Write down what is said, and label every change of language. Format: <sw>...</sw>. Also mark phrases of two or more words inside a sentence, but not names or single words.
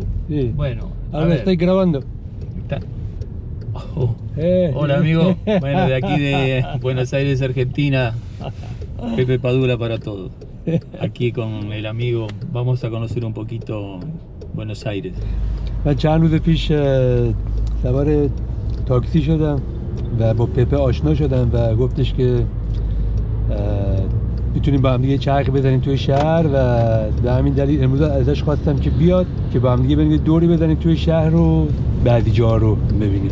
<es>Sí. Bueno, a Ahora ver. estoy grabando. Está- Oh. Hola, amigo. Bueno, de aquí de Buenos Aires, Argentina, Pepe Padula para todos. aquí con el amigo. Vamos a conocer un poquito Buenos Aires.</es> <fa>من چند روز پیش سوار تاکسی شدم و با پپه آشنا شدم و گفتش که میتونیم با هم دیگه چرخ بزنیم توی شهر و به همین دلیل امروز ازش خواستم که بیاد که با هم دیگه بریم دوری بزنیم توی شهر رو بعدی جا رو ببینیم.</fa>